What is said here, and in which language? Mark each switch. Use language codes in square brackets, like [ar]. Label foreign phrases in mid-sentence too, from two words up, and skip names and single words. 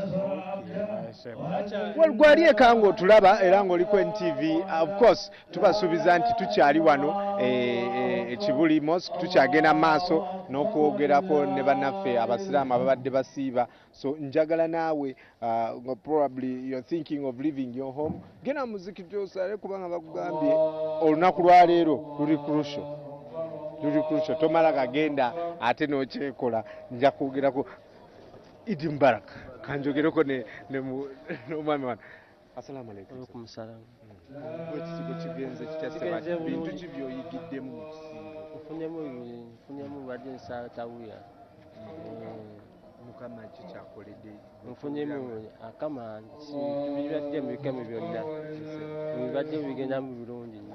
[lg] gwali eka ng'otulaba era ng'oli ku NTV. [en] Of course [lg] tubasuubiza nti tukyali wano ekibuli mosque tukyagenda maaso n'okwogerako ne bannaffe abasiraamu ababadde basiiba. [en] So [lg] njagala naawe [en] probably you're thinking of leaving your home, [lg] genda muzikiti osale kubanga bakugambye olunaku lwaleero luli crucial. Tomala kagenda ate n'okyekola. Nja kwogerako [ar] عيد مبارك [lg] kanjogereko n'omwami wano. [ar] السلام عليكم. وعليكم السلام. [lg] Ekisibo kigenze kikyaseba bintu ki by'oyigiddemu mu kisibo? Nfunyemu badde nsatawuya. Mukama ki kyakoledde? Nfunyemu akama bibadde mu bikemo byonna. Bibadde bigenda mu birungi nnyo.